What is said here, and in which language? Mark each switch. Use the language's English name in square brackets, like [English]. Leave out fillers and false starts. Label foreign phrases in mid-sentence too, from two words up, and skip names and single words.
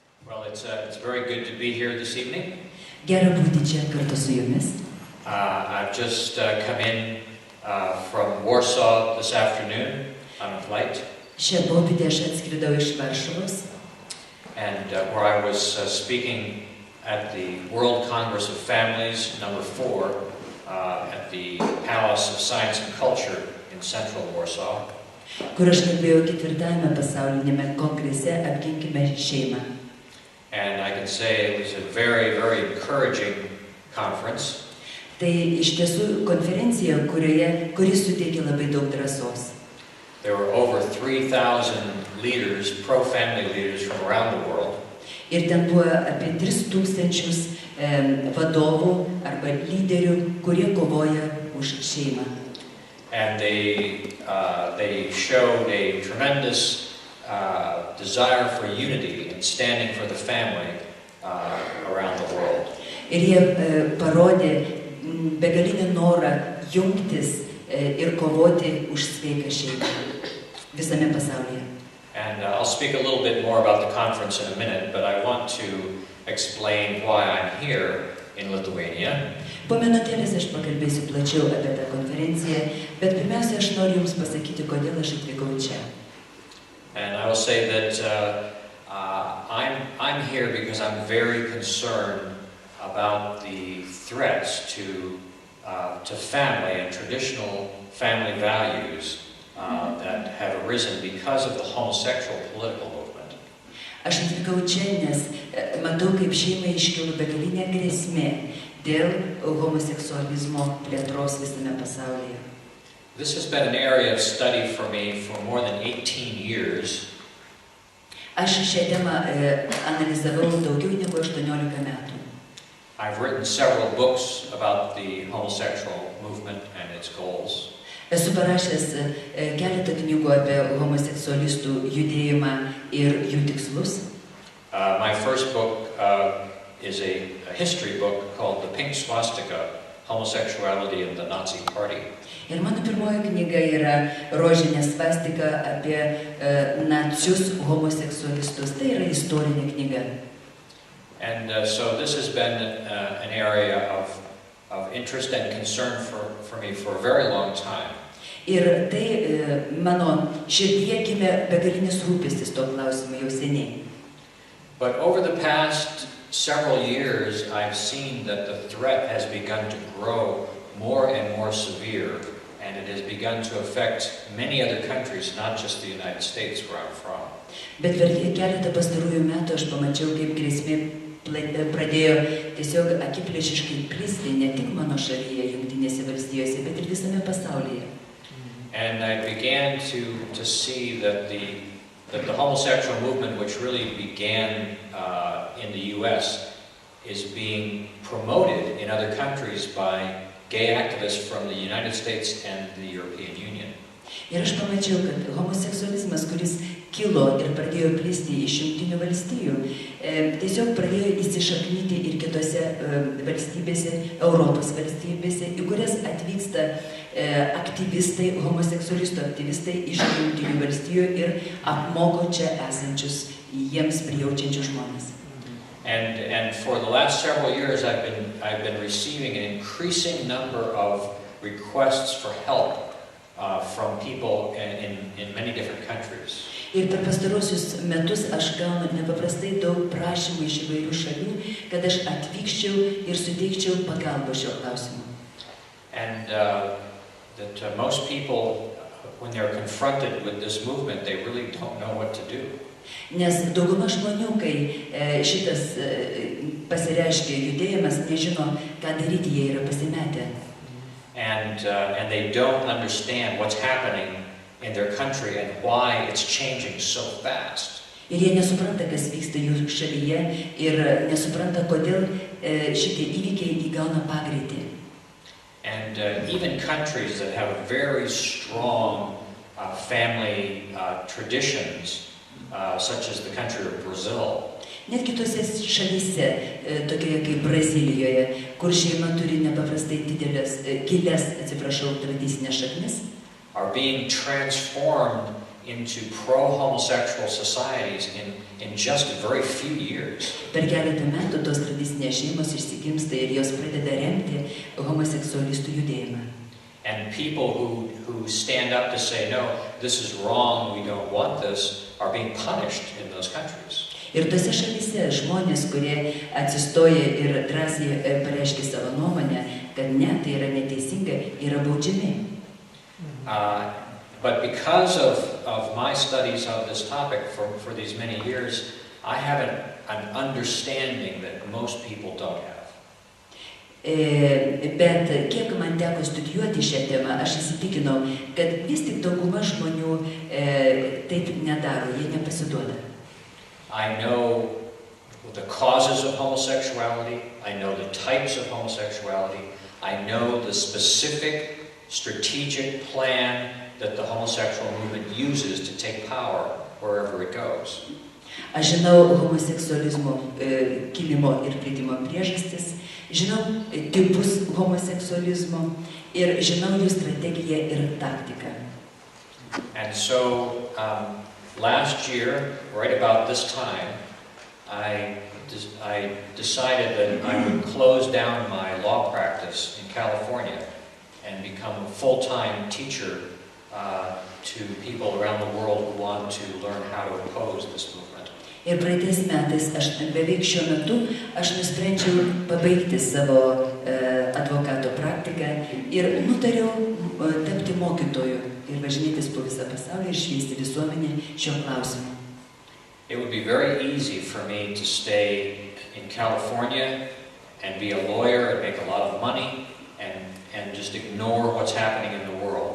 [English] Well, it's very good to be here this evening. [Lithuanian] Gera būti čia kartu su jumis. [English] I've just come in from Warsaw this afternoon on a flight. [Lithuanian] Šią popietę aš atskridau iš Varšuvos. [English] And where I was speaking at the World Congress of Families, number 4, at the Palace of Science and Culture in central Warsaw. [Lithuanian] Kur aš kalbėjau 4. pasaulinėme kongrese Apginkime šeimą. [English] And I can say it was a very, very encouraging conference. [Lithuanian] Tai iš tiesų konferencija, kuri suteikė labai daug drąsos. [English] There were over 3,000 leaders, pro-family leaders from around the world. [Lithuanian] Ir ten buvo apie 3,000 vadovų arba lyderių, kurie kovoja už šeimą. [English] And they showed a tremendous desire for unity and standing for the family around the world. [Lithuanian] Ir jie parodė begalinį norą jungtis ir kovoti už sveiką šeimą visame pasaulyje. [English] And I'll speak a little bit more about the conference in a minute, but I want to explain why I'm here in Lithuania. [Lithuanian] Po minutėlės aš pakalbėsiu plačiau apie tą konferenciją, bet pirmiausia, aš noriu Jums pasakyti, kodėl aš atvykau čia. [English] And I will say that I'm here because I'm very concerned about the threats to family and traditional family values that have arisen because of the homosexual political movement. [Lithuanian] Aš atvykau čia, nes matau, kaip šeimai iškilo begalinė grėsmė dėl homoseksualizmo plėtros visame pasaulyje. [English] This has been an area of study for me for more than 18 years. [Lithuanian] Aš šią temą analizavau daugiau negu 18 metų. [English] I've written several books about the homosexual movement and its goals. [Lithuanian] Esu parašęs keletą knygų apie homoseksualistų judėjimą ir jų tikslus. [English] My first book is a history book called The Pink Swastika: Homosexuality in the Nazi Party. [Lithuanian] Ir mano pirmoji knyga yra rožinė svastika apie nacius homoseksualistus. Tai yra istorinė knyga. [English] And so this has been an area of interest and concern for me for a very long time. [Lithuanian] Ir tai mano širdyje gimė begalinis rūpestis to klausimu jau seniai. [English] But over the past several years, I've seen that the threat has begun to grow more and more severe, and it has begun to affect many other countries, not just the United States, where I'm from. [Lithuanian] Bet per keletą pastarųjų metų aš pamačiau, kaip grėsmė pradėjo tiesiog akiplėšiškai plisti ne tik mano šalyje, Jungtinėse valstijose, bet ir visame pasaulyje. [English] And I began to see that the homosexual movement, which really began in the U.S., is being promoted in other countries by gay activists from the United States and the European Union. [Lithuanian] Ir aš pamačiau, kad homoseksualizmas, kuris kilo ir pradėjo plisti iš Jungtinių valstijų, tiesiog pradėjo įsišaknyti ir kitose valstybėse, Europos valstybėse, į kurias atvyksta aktyvistai, homoseksualistų aktyvistai iš Jungtinių valstijų ir apmoko čia esančius jiems prijaučiančius žmonės. [English] And for the last several years, I've been receiving an increasing number of requests for help from people in many different countries. [Lithuanian] Ir per pastarosius metus aš gaunu nepaprastai daug prašymų iš įvairių šalių, kad aš atvykščiau ir suteikčiau pagalbą šio klausimu. [English] And that most people, when they're confronted with this movement, they really don't know what to do. [Lithuanian] Nes dauguma žmonių, kai šitas pasireiškia judėjimas, nežino, ką daryti, jie yra pasimetę. [English] And they don't understand what's happening in their country and why it's changing so fast. [Lithuanian] Ir jie nesupranta, kas vyksta jų šalyje ir nesupranta, kodėl šitie įvykiai įgauna pagreitį. [English] And even countries that have very strong family traditions, such as the country of Brazil. [Lithuanian] Net kitose šalyse, tokioje kaip Brazilijoje, kur šeima turi nepaprastai gilias tradicinės šaknis, [English] are being transformed into pro-homosexual societies in just a very few years. [Lithuanian] Per keletą metų tos tradicinės šeimos išsigimsta ir jos pradeda remti homoseksualistų judėjimą. [English] And people who stand up to say, no, this is wrong, we don't want this, are being punished in those countries. [Lithuanian] Ir tose šalyse žmonės, kurie atsistoja ir drąsiai pareiškia savo nuomonę, kad ne, tai yra neteisinga, yra baudžiami. [English] But because of my studies of this topic for these many years, I have an understanding that most people don't have. [Lithuanian] Bet kiek man teko studijuoti šią temą, aš įsitikinau, kad vis tik dauguma žmonių taip nedaro, jie nepasiduoda. [English] I know the causes of homosexuality, I know the types of homosexuality, I know the specific strategic plan that the homosexual movement uses to take power wherever it goes. [Lithuanian] Aš žinau homoseksualizmo kilimo ir plitimo priežastis, žinau tipus homoseksualizmo ir žinau jų strategiją ir taktiką. [English] And so last year, right about this time, I decided that I would close down my law practice in California and become a full-time teacher to people around the world who want to learn how to oppose this movement. [Lithuanian] Ir praeitais metais, beveik šiuo metu, aš nusprendžiau pabaigti savo advokato praktiką ir nutariau tapti mokytoju ir važinėtis po visą pasaulį ir šviesti visuomenę šio klausimu. [English] It would be very easy for me to stay in California and be a lawyer and make a lot of money and just ignore what's happening in the world.